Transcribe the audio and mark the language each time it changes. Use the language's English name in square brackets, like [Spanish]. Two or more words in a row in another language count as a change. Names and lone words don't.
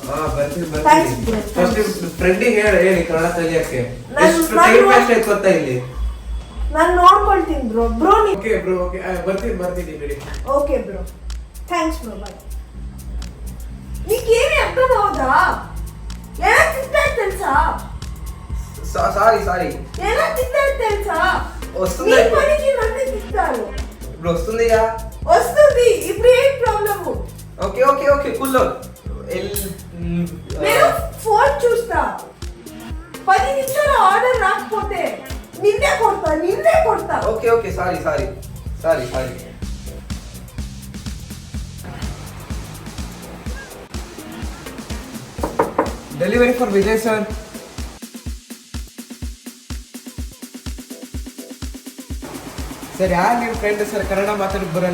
[Kannada] ಫ್ರೆಂಡಿಗೆ ಹೇಳಿ ಕನ್ನಡ ಕಲಿಯಕ್ಕೆ. ಎಷ್ಟು [English] time waste [Kannada] ಆಯ್ತು ಗೊತ್ತಾ ಇಲ್ಲಿ? ನಾನು ನೋಡ್ಕೊಳ್ತೀನಿ ಬ್ರೋ. [English] okay bro, [Kannada] ಓಕೆ ಬರ್ತೀನಿ ಬಿಡಿ. [English] okay bro, thanks bro, bye. [Kannada] ನೀಕೇನೇ ಅರ್ಥ ಹೌದಾ? ಏನೋ ತಿಂತಾ తెలుసా? [Telugu] సారీ [Kannada] ಏನೋ ತಿಂತಾ తెలుసా? [Telugu] వస్తుంది నన్ను తింటారు. ఇప్పుడు వస్తుందిగా. వస్తుంది. ఇప్పుడు ఏం ప్రాబ్లమ్? ఓకే కూల్లో నేను ఫోన్ చూస్తా. 10 నిమిషాలు ఆర్డర్ రాకపోతే నిన్నే కొడతా. [English] okay sorry delivery for Vijay sir. [Kannada] ಸರ್ ಯಾರು ನಿಮ್ಮ ಫ್ರೆಂಡ್ ಸರ್? ಕನ್ನಡ ಮಾತಾಡೋಕೆ ಬರಲ್ಲ.